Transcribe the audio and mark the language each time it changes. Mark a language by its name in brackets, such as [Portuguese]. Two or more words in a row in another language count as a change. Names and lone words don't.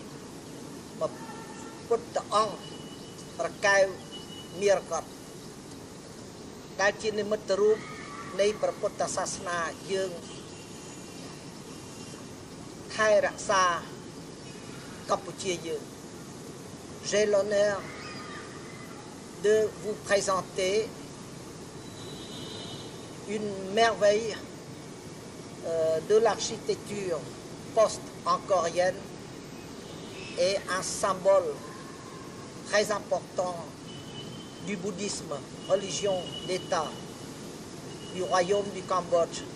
[Khmer] ពុទ្ធអង្គព្រះកែវមរកតដែលជានិមិត្តរូបនៃព្រះពុទ្ធសាសនាយើង ថែរក្សាកម្ពុជាយើង [French] J'ai l'honneur de vous présenter une merveille de l'architecture post-angkorienne et un symbole très important du bouddhisme, religion d'État du royaume du Cambodge.